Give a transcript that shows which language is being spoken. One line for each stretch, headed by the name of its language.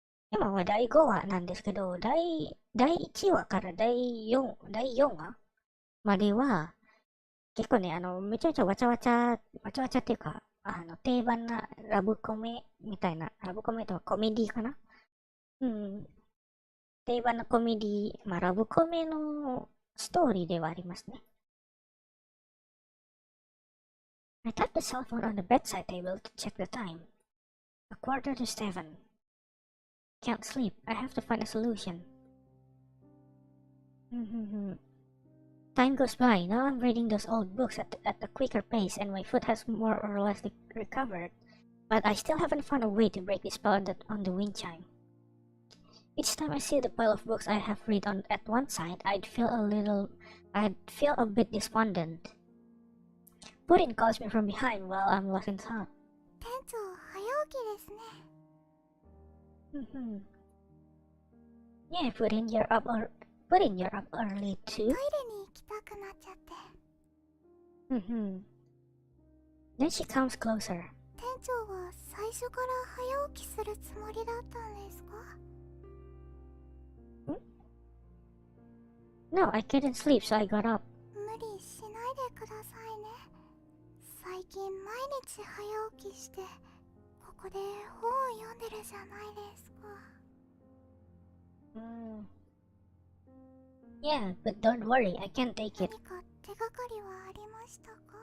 Japanese: 今は第5話なんですけど、第1話から第4話までは、結構ね、めちゃめちゃわちゃわちゃっていうか、定番なラブコメみたいな、ラブコメとかコメディかな。定番のコメディ、ラブコメのストーリーではありますね。
English: I tapped the cell phone on the bedside table to check the time. 7:15. Can't sleep. I have to find a solution. Time goes by. Now I'm reading those old books at a quicker pace and my foot has more or less recovered. But I still haven't found a way to break the spell on the wind chime. Each time I see the pile of books I have read at one side, I'd feel a bit despondent. Puddin calls me from behind while I'm lost in thought.
Japanese: 店長、早起きですね。
English: Yeah, Puddin, you're up early
Japanese: ト
English: too.
Japanese: イレに行きたくなっちゃって。
English: Then she comes closer.
Japanese: 店長は最初から早起きするつもりだったんですか？
English: No, I couldn't sleep, so I got up.
Japanese: 無理しないでくださいね。最近毎日早起きして、ここで本を読んでるじゃないですか。
English: Yeah, but don't worry, I can take it.
Japanese: 何か手がかりはありましたか？